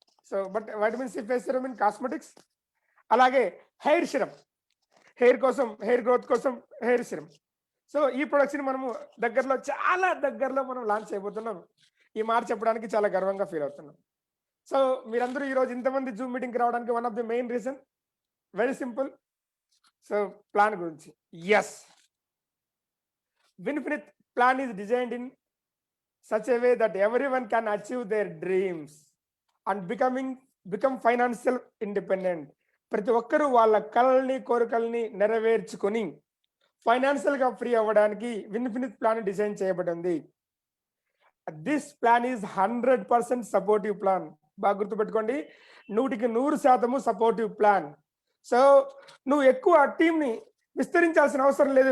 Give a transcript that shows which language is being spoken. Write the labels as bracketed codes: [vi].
[te] So but vitamin C face serum in cosmetics, అలాగే hair serum, hair కోసం, hair growth కోసం hair serum. So ఈ ప్రొడక్ట్స్ని మనము చాలా దగ్గరలో మనం లాంచ్ చేయబోతున్నాం. ఈ మాట చెప్పడానికి చాలా గర్వంగా ఫీల్ అవుతున్నాం. సో మీరందరూ ఈరోజు ఇంతమంది జూమ్ మీటింగ్కి రావడానికి [en] One of the main reason very simple. [te] So plan గురించి. [en] yes, [te] విన్ఫినిత్ plan is designed in [en] such a way that everyone can achieve their dreams and become financial independent. [te] ప్రతి ఒక్కరూ వాళ్ళ కలల్ని, కోరికల్ని నెరవేర్చుకొని ఫైనాన్షియల్గా ఫ్రీ అవ్వడానికి విన్ఫినిత్ ప్లాన్ డిజైన్ చేయబడింది. [en] This plan is 100% supportive plan. [te] బాగా గుర్తుపెట్టుకోండి. 100% సపోర్టివ్ ప్లాన్. సో, నువ్వు ఎక్కువ టీమ్‌ని విస్తరించాల్సిన అవసరం లేదు.